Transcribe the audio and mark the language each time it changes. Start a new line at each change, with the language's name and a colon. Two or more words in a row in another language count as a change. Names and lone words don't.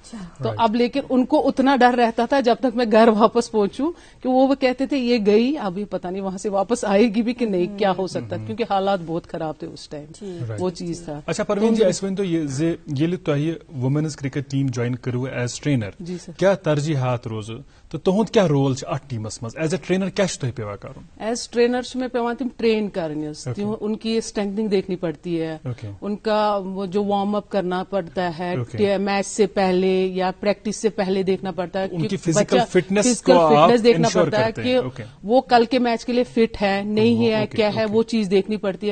Urdu: تو اب لیکن ان کو اتنا ڈر رہتا تھا جب تک میں گھر واپس پہنچوں، کہ وہ کہتے تھے یہ گئی، ابھی پتہ نہیں وہاں سے واپس آئے گی بھی کہ نہیں، کیا ہو سکتا، کیونکہ حالات بہت خراب تھے اس ٹائم. وہ چیز تھا.
Kashmiri: اچھا پروین جی، اس تو یہ تۄہہِ
English: women's cricket team join
Kashmiri: کرو
English: as trainer,
Kashmiri: کیا ترجیحات روز تو تہد کیا رول ات ٹیمس مز
English: as a trainer,
Kashmiri: کیا تہ پیوان کرن؟
English: as trainer
Urdu: میں پیوان تم ٹرین کرنے، ان کی اسٹرینتھنگ دیکھنی پڑتی ہے، ان کا وہ جو وارم اپ کرنا پڑتا ہے میچ سے پہلے یا پریکٹس سے پہلے دیکھنا پڑتا ہے، ان کی
English: physical fitness
Urdu: دیکھنا پڑتا ہے کہ وہ کل کے میچ کے لیے فٹ ہے نہیں ہے، کیا ہے وہ چیز دیکھنی پڑتی ہے.